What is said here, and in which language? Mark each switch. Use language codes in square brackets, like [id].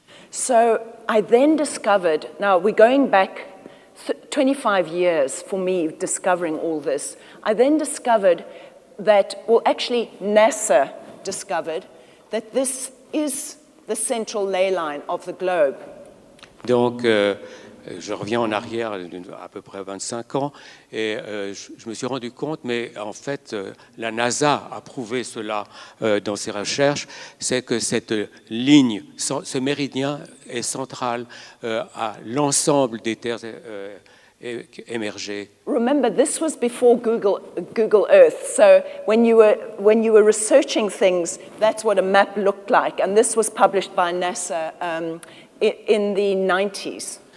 [en] So I then discovered, now we're going back 25 years for me discovering all this. I then discovered that, well, actually NASA discovered that this is the central ley line of the globe. [fr] Donc, je reviens en arrière à peu près 25 ans et je me suis rendu compte, mais en fait, la NASA a prouvé cela dans ses recherches, c'est que cette ligne, ce méridien est central à l'ensemble des terres émergées. [en] Remember, this was before Google Earth. So when you were researching things, that's what a map looked like. And this was published by NASA in the 90s.